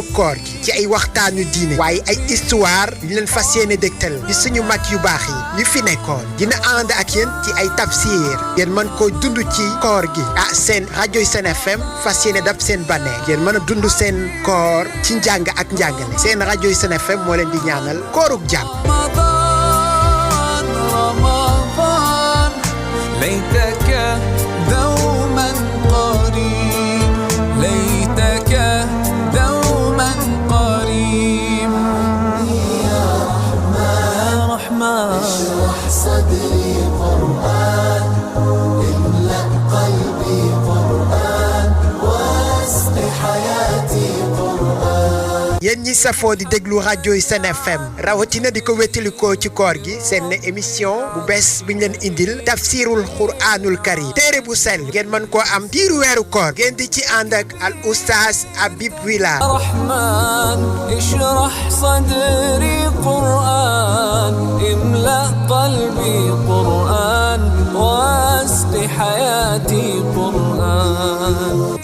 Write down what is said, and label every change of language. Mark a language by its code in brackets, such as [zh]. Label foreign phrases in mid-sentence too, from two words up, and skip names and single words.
[wo] koor gi ci ay waxtaanu diine waaye ay histoire yu leen fas yéene dégtal ci suñu mag yu baax yi fi nekkoon dina ànd ak yéen ci ay tafsir ngeen mën koo dund ci koor gi seen rajo Sen FM fas yéene dab seen bànneex ngeen mën a dund seen koor ci njàng ak njàngale seen rajo Sen FM moo leen di ñaanal koorug jàmm. [ar] ليتك دوما قريب ليتك دوما قريب يا رحمن اشرح صدري قرآن املأ قلبي قرآن واسق حياتي قرآن. [wo] yéen ñi safoo di déglu rajo Sen FM rawatina di ko wétalikoo ci koor gi seen émission bu bees bi ñu leen indil [ar] تفسير القرآن الكريم [wo] téere bu sell ngeen mën koo am diiru weeru koor ngeen di ci ànd ak al oustaz Habib Wila. [ar] رحمن اشرح صدري قرآن املأ قلبي قرآن واسق حياتي قرآن.